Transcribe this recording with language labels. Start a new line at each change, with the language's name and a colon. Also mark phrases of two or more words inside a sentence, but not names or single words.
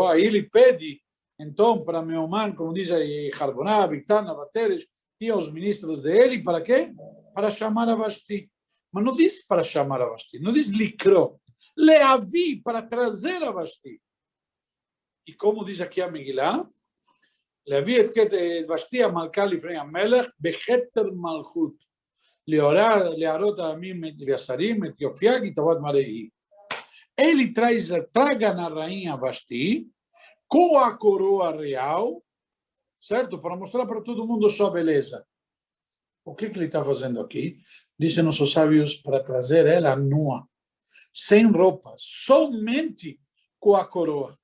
Portuguese: Aí ele pede, então, para Meoman, como diz aí, Harboná, Bictana, Bateres, tinha os ministros dele, para quê? Para chamar a Vashti. Mas não diz para chamar a Vashti, não diz Likro. Leavi, para trazer a Vashti. E como diz aqui a Megilá,
Hebrew: להביא את ושתי המלכה לפני המלך בכתר מלכות, להראות העמים והשרים את יופייה כי טובת מראי.
Portuguese: Ele traga na rainha Vashti com a coroa real, certo? Para mostrar para todo mundo sua beleza. O que ele está fazendo aqui? Dizem nossos sábios, para trazer ela nua, sem roupa, somente com a coroa.